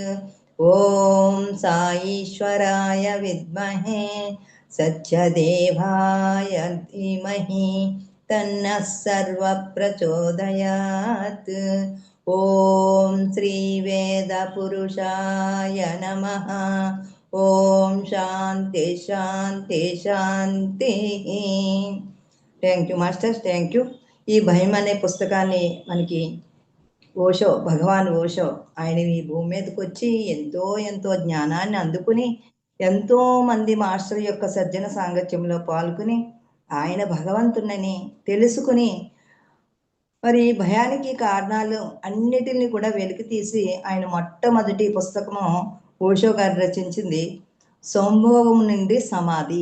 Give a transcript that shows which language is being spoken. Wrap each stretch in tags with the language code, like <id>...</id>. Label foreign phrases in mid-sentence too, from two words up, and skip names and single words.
<sa>ॐ साईश्वराय विद्महे सत्यदेवाय धीमहि तन्नः सर्वः प्रचोदयात्. ॐ श्रीवेदपुरुषाय नमः. ఓం శాంతి శాంతి శాంతి.</sa> <en>Thank you masters, thank you.</en> <te>ఈ భయం అనే పుస్తకాన్ని మనకి ఓషో, భగవాన్ ఓషో, ఆయన ఈ భూమి మీదకి వచ్చి ఎంతో జ్ఞానాన్ని అందుకుని ఎంతో మంది మాస్టర్ యొక్క సజ్జన సాంగత్యంలో పాల్గొని ఆయన భగవంతునని తెలుసుకుని మరి భయానికి కారణాలు అన్నిటిని కూడా వెలికి తీసి ఆయన మొట్టమొదటి పుస్తకము ఓషో గారు రచించింది సంభోగం నుండి సమాధి.</te>